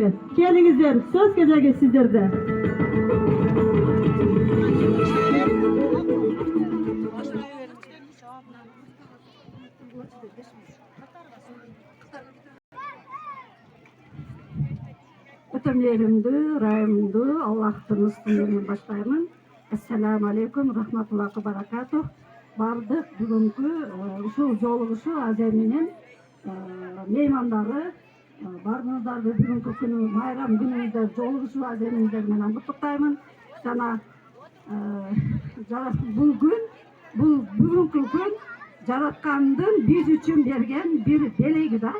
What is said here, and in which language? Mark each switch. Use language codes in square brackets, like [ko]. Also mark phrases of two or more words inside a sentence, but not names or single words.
[ky] Келиңиздер, сөз кезеги сиздерде. Өтө мээримдүү, ырайымдуу Аллахтын ысымы баштаймын. [ar] السلام عليكم رحمة الله بركاته. [ky] Бардык бүгүнкү ушул жолугушуу азия менен меймандары баарыңыздарды бүгүнкү күнү майрам күнүңүздө жолугушуу аземиңиздер менен куттуктаймын. Жана бул бүгүнкү күн жараткандын биз үчүн берген бир белеги да.